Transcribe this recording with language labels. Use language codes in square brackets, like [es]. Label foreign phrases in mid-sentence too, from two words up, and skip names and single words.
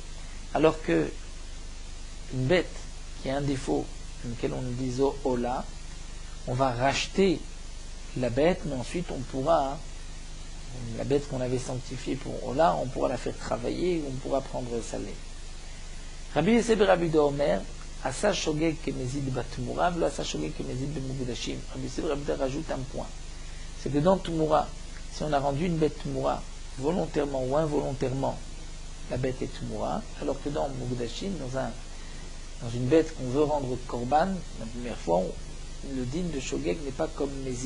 [fr] Alors que une bête qui a un défaut, lequel on dit Ola, on va racheter la bête, mais ensuite on pourra, la bête qu'on avait sanctifiée pour Ola, on pourra la faire travailler, on pourra prendre sa laine. [he] רבי יוסף רבי אומר, עשה שוגג כמזיד בתמורה, ולא עשה שוגג כמזיד במוקדשים. [fr] Rabbi Yosef Rabbi rajoute un point. C'est que dans Tumura, si on a rendu une bête Tumura, volontairement ou involontairement, la bête est Tumura, alors que dans Mugdashim, dans une bête qu'on veut rendre Korban, la première fois, le din de Shogeg n'est pas comme Mezid.